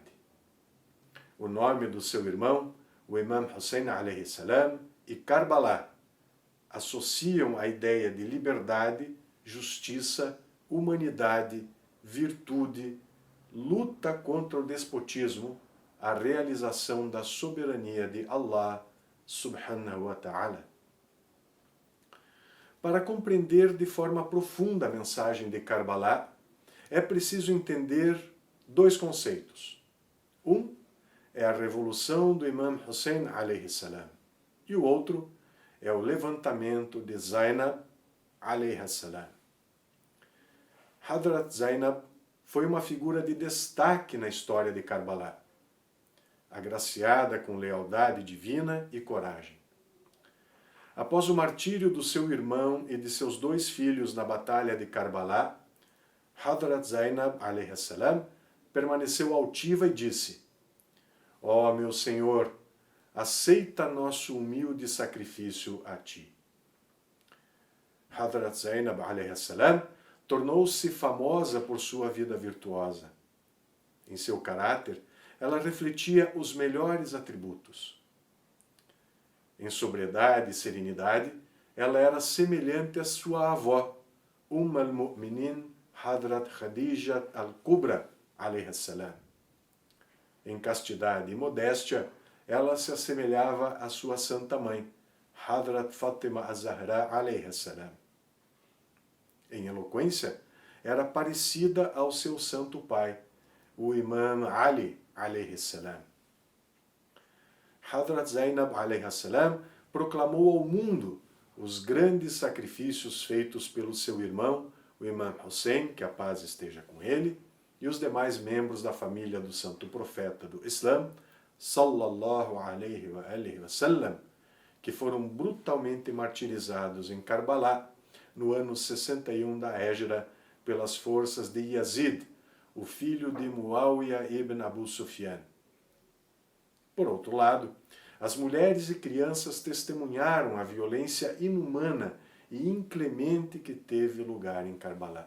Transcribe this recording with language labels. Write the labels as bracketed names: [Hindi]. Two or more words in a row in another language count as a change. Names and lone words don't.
[Portuguese] O nome do seu irmão, o Imam Hussein [Arabic] عليه السلام, [Portuguese] e Karbala associam a ideia de liberdade, justiça, humanidade, virtude, luta contra o despotismo, a realização da soberania de Allah [Arabic] سبحانه وتعالى. [Portuguese] Para compreender de forma profunda a mensagem de Karbala, é preciso entender dois conceitos. Um é a revolução do Imam Hussein [Arabic] عليه السلام, [Portuguese] e o outro é o levantamento de Zainab [Arabic] عليها السلام. [Portuguese] Hadrat Zainab foi uma figura de destaque na história de Karbala, agraciada com lealdade divina e coragem. Após o martírio do seu irmão e de seus dois filhos na batalha de Karbala, Hadrat Zainab [Arabic] عليه السلام [Portuguese] permaneceu altiva e disse: Ó meu Senhor, aceita nosso humilde sacrifício a ti. Hadrat Zainab [Arabic] عليه السلام [Portuguese] tornou-se famosa por sua vida virtuosa. Em seu caráter, ela refletia os melhores atributos. Em sobriedade e serenidade, ela era semelhante à sua avó, al-Mu'minin Hadrat Khadija al-Kubra, [Arabic] عليها السلام. [Portuguese] Em castidade e modéstia, ela se assemelhava à sua santa mãe, Hadrat Fatima az-Zahra [Arabic] عليها السلام. [Portuguese] Em eloquência, era parecida ao seu santo pai, o Imam Ali [Arabic] عليه السلام. [Portuguese] Hadrat Zainab [Arabic] عليها السلام [Portuguese] proclamou ao mundo os grandes sacrifícios feitos pelo seu irmão, o Imam Hussein, que a paz esteja com ele, e os demais membros da família do santo profeta do Islã, [Arabic] صلى الله عليه وآله وسلم, [Portuguese] que foram brutalmente martirizados em Karbala no ano 61 da Hégira pelas forças de Yazid, o filho de Muawiyah ibn Abu Sufyan. Por outro lado, as mulheres e crianças testemunharam a violência inumana e inclemente que teve lugar em Karbala.